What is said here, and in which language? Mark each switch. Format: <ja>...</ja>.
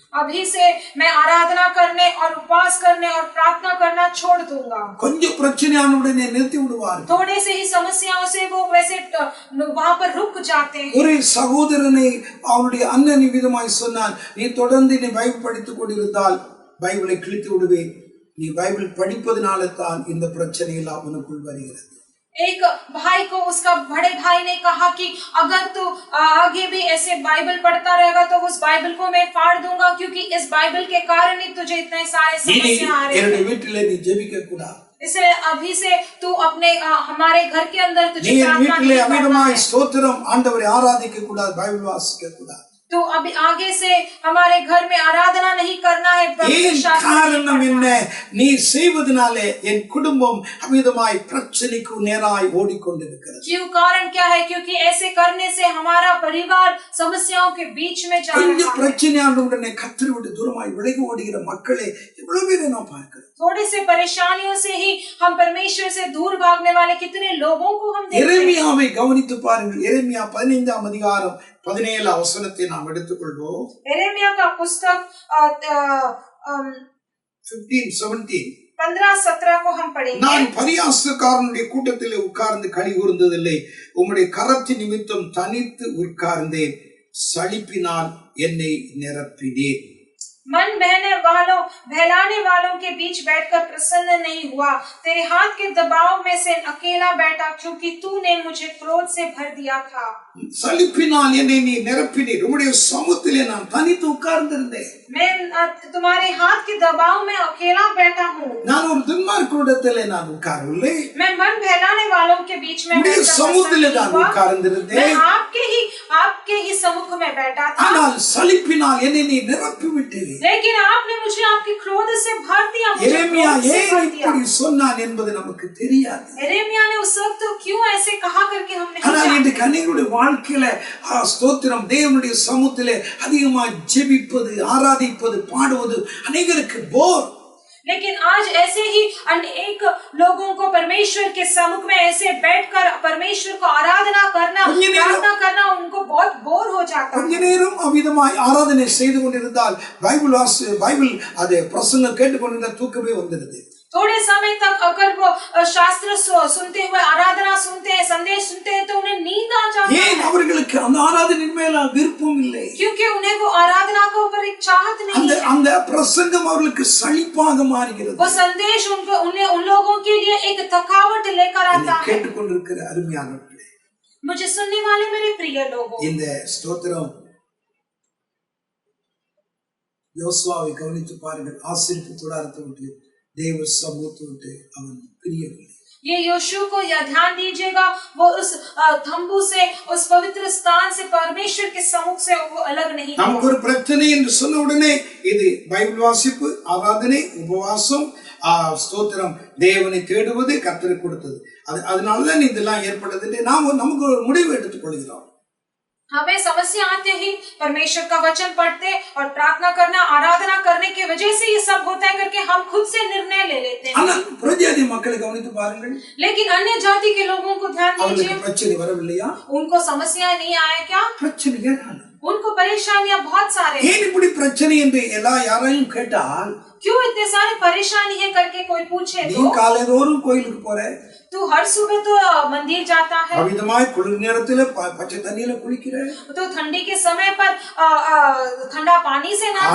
<hi>अभी से मैं आराधना करने और उपवास करने और प्रार्थना करना छोड़ दूंगा.</hi> <ta>கொஞ்சம் பிரச்சனையான உடனே நிறுத்தி விடுவார்கள்.</ta> <hi>थोड़े से ही समस्याओं से वो वैसे वहां पर रुक जाते हैं.</hi> <ta>ஒரு சகோதரனை அவனுடைய அண்ணன் விதமாய் சொன்னான், நீ தொடர்ந்து நீ பைபிள் படித்துக் கொண்டிருந்தால் பைபிளை கிழித்து விடுவேன். நீ பைபிள் படிப்பதனால தான் இந்த பிரச்சனை எல்லாம் அவனுக்குள் வருகிறது.</ta> <hi>एक भाई को उसका बड़े भाई ने कहा कि अगर तू आगे भी ऐसे बाइबल पढ़ता रहेगा तो उस बाइबल को मैं फाड़ दूंगा, क्योंकि इस बाइबल के कारण ही तुझे इतने सारे समस्या आ रहे हैं.</hi> <ta>வீட்டிலே நீ ஜெபிக்க கூடாது.</ta> <hi>इसलिए अभी से तू अपने हमारे घर के अंदर तुझे प्रार्थना नहीं करना है.</hi> <ta>ஸ்தோத்திரம் ஆண்டவரை ஆராதிக்க கூடாது, பைபிள் வாசிக்க கூடாது.</ta> <hi>तो अभी आगे से हमारे घर में आराधना नहीं करना है.</hi> <ta>காரணம் என்ன? நீ செய்வதனாலே என் குடும்பம் அமிதமாய் பிரச்சனைக்கு நேராய் ஓடிக்கொண்டிருக்கிறது.</ta> <hi>क्यों कारण क्या है? क्योंकि ऐसे करने से हमारा परिवार समस्याओं के बीच में जा रहा है.</hi> <ta>பிரச்சனையான உடனே கர்த்தரை விட்டு தூரமாய் விலகி ஓடுகிற மக்களே எவ்வளவு பேரை நாம் பார்க்கிறோம்.</ta> <hi>थोड़े से परेशानियों से ही हम परमेश्वर से दूर भागने वाले कितने लोगों को हम देखते हैं.</hi> <ta>எரேமியாவை கவனித்து பாருங்கள். எரேமியா 15ஆம் அதிகாரம் 17ஆம் வசனத்தை நாம் எடுத்துக்கொள்வோம்.</ta> <hi>एरेमिया का पुस्तक 15:17 15-17 को हम पढ़ेंगे।</hi> <ta>நான் பரியாசக்காரனுடைய கூட்டத்திலே உட்கார்ந்து களி கூர்ந்ததில்லை, உம்முடைய கரத்தின் நிமித்தம் தனித்து உட்கார்ந்தேன், சலிப்பினால் என்னை நிரப்பினீர்.</ta> <hi>मन बहलाने वालों के बीच बैठकर प्रसन्न नहीं हुआ, तेरे हाथ के दबाव में से अकेला बैठा, क्योंकि तूने मुझे क्रोध से भर दिया था।</hi> <ta>சலிப்பினால் என்னை நீ நிரப்பினீர், உம்முடைய சமூகத்திலே நான் தனித்து உட்கார்ந்திருந்தேன்.</ta> <hi>मैं तुम्हारे हाथ के दबाव में अकेला बैठा हूँ।</hi> <ta>நான் ஒரு துன்மார்க்கரிடத்திலே நான் உட்காரவில்லை,</ta> <hi>मैं मन बहलाने वालों के बीच में</hi> <ta>உம்முடைய சமூகத்திலே நான் உட்கார்ந்திருந்தேன்.</ta> <hi>मैं आपके ही सम्मुख में बैठा था।</hi> <ta>ஆனால் சலிப்பினால் என்னை நீ நிரப்பி விட்டீர்.</ta> <hi>लेकिन आपने मुझे आपके क्रोध से भर दिया।</hi> <ta>எரேமியா ஏன் இப்படி சொன்னான் என்பது நமக்கு தெரியாது.</ta> <hi>यिर्मयाह ने उस वक्त क्यों ऐसे कहा करके हम नहीं</hi> <ta>ஆனால் இந்த</ta> <hi>जानते।</hi> <ta>கன்னிகளுடைய வாழ்க்கையில ஸ்தோத்திரம், தேவனுடைய சமூகத்திலே அதிகமாக ஜெபிப்பது, ஆராதிப்பது, பாடுவது அநேகருக்கு போர்.</ta> <hi>लेकिन आज ऐसे ही अनेक लोगों को परमेश्वर के सम्मुख में ऐसे बैठकर परमेश्वर को आराधना करना, प्रार्थना करना उनको बहुत बोर हो जाता है।</hi> <ta>கொஞ்ச நேரம் அவ்விதமாய் ஆராதனை செய்து கொண்டிருந்தால் பைபிள் அதே பிரசங்கம் கேட்டுக்கொண்டிருந்தால் தூக்கமே வந்துடுது.</ta> <hi>थोड़े समय तक अगर वो शास्त्र सुनते हुए, आराधना सुनते हैं, संदेश सुनते हैं, तो उन्हें नींद आ जाती है।</hi> <ta>ஏன் அவர்களுக்கு அந்த ஆராதனையின் மேல விருப்பம் இல்லை?</ta> <hi>क्योंकि उन्हें वो आराधना के ऊपर एक चाहत नहीं है।</hi> <ta>அந்த பிரசங்கம் அவர்களுக்கு சலிப்பாக மாறுகிறது.</ta> <hi>वो संदेश उन लोगों के लिए एक थकावट लेकर आता है।</hi> <ta>கேட்டுக்கொண்டிருக்கிற அருமையானவர்களே,</ta> <hi>मुझे सुनने वाले मेरे प्रिय लोगों,</hi> <ta>இந்த ஸ்தோத்திரம் யோசுவாவை கவனித்து பாருங்கள். ஆசீர்ப்பு கூடாரத்தை விட்டு தேவ சமூகத்தை விட்டு அவன் பிரியவில்லை.</ta> <hi>ये योशू को यह ध्यान दीजिएगा, वो उस तंबू से, उस पवित्र स्थान से, परमेश्वर के सम्मुख से वो अलग नहीं।</hi> <ta>நமக்கு ஒரு பிரச்சனை என்று சொன்ன உடனே இது பைபிள் வாசிப்பு, ஆராதனை, உபவாசம், ஸ்தோத்திரம், தேவனை தேடுவது கர்த்தருக்கு கொடுத்தது. அதனாலதான் இதெல்லாம் ஏற்பட்டது. நமக்கு ஒரு முடிவு எடுத்துக் கொள்கிறோம்.</ta> <hi>हमें समस्या आते ही परमेश्वर का वचन पढ़ते और प्रार्थना करना, आराधना करने की वजह से ये सब होता है करके हम खुद से निर्णय ले लेते हैं।</hi> <ta>ஆனால் புறஜாதி மக்களை கவனித்து பாருங்கள்.</ta> <hi>लेकिन अन्य जाति के लोगों को ध्यान दीजिए,</hi> <ta>அவங்களுக்கு பிரச்சனை வரவில்லையா?</ta> <hi>उनको समस्या नहीं आया क्या?</hi> <ta>பிரச்சனை ஏராளம்.</ta> <hi>उनको परेशानियां बहुत सारे।</hi> <ta>ஏன் இப்படி பிரச்சனை என்று யாரையும் கேட்டால்,</ta> <hi>क्यों इतने सारे परेशानी है करके कोई पूछे</hi> <ta>நீ</ta> <hi>तो,</hi> <ta>காலைதோறும் கோயிலுக்கு போற,</ta> <hi>तू हर सुबह तो मंदिर जाता है,</hi> <ta>அவிதமாய் குளிர் நேரத்துல பச்சை தண்ணியில குளிக்கிற,</ta> <hi>तो ठंडी के समय पर ठंडा पानी से नहाता</hi>